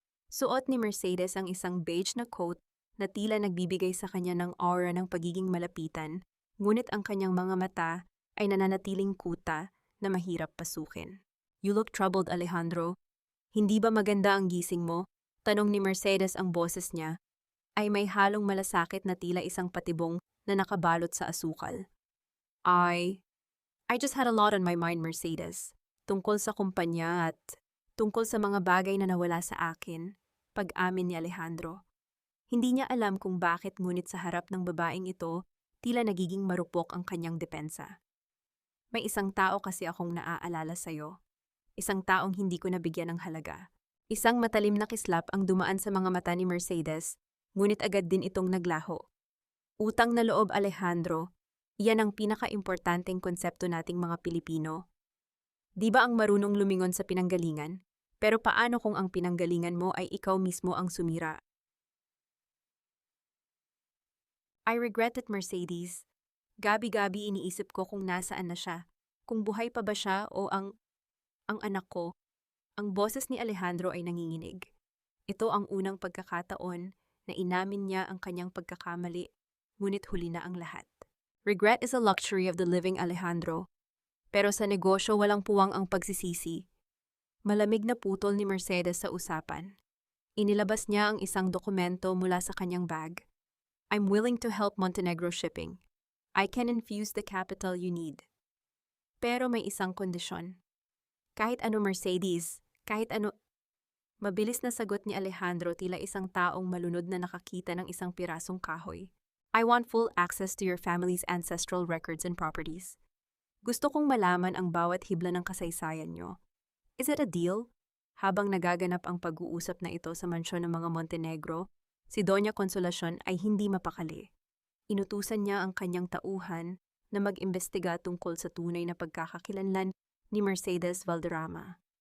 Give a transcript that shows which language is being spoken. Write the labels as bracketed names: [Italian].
[Filipino] Suot ni Mercedes ang isang beige na coat na tila nagbibigay sa kanya ng aura ng pagiging malapitan, ngunit ang kanyang mga mata ay nananatiling kuta na mahirap pasukin. [English] "You look troubled, Alejandro. [Filipino] Hindi ba maganda ang gising mo?" Tanong ni Mercedes. Ang boses niya ay may halong malasakit na tila isang patibong na nakabalot sa asukal. [English] I just had a lot on my mind, Mercedes. [Filipino] Tungkol sa kumpanya at tungkol sa mga bagay na nawala sa akin, pag-amin ni Alejandro. Hindi niya alam kung bakit, ngunit sa harap ng babaeng ito, tila nagiging marupok ang kanyang depensa. "May isang tao kasi akong naaalala sa'yo. Isang taong hindi ko nabigyan ng halaga." Isang matalim na kislap ang dumaan sa mga mata ni Mercedes, ngunit agad din itong naglaho. Utang na loob, Alejandro. Iyan ang pinaka-importanteng konsepto nating mga Pilipino. Di ba ang marunong lumingon sa pinanggalingan? Pero paano kung ang pinanggalingan mo ay ikaw mismo ang sumira? [English] "I regret it, Mercedes. [Filipino] Gabi-gabi iniisip ko kung nasaan na siya, kung buhay pa ba siya o ang anak ko." Ang boses ni Alejandro ay nanginginig. Ito ang unang pagkakataon na inamin niya ang kanyang pagkakamali, ngunit huli na ang lahat. [English] Regret is a luxury of the living, Alejandro. [Filipino] Pero sa negosyo walang puwang ang pagsisisi. Malamig na putol ni Mercedes sa usapan. Inilabas niya ang isang dokumento mula sa kanyang bag. [English] "I'm willing to help Montenegro Shipping. I can infuse the capital you need. [Filipino] Pero may isang kondisyon." "Kahit ano, Mercedes, kahit ano." Mabilis na sagot ni Alejandro, tila isang taong malunod na nakakita ng isang pirasong kahoy. [English] "I want full access to your family's ancestral records and properties. [Filipino] Gusto kong malaman ang bawat hibla ng kasaysayan nyo. [English] Is it a deal?" [Filipino] Habang nagaganap ang pag-uusap na ito sa mansyon ng mga Montenegro, si Doña Consolacion ay hindi mapakali. Inutusan niya ang kanyang tauhan na mag-imbestiga tungkol sa tunay na pagkakakilanlan ni Mercedes Valderrama.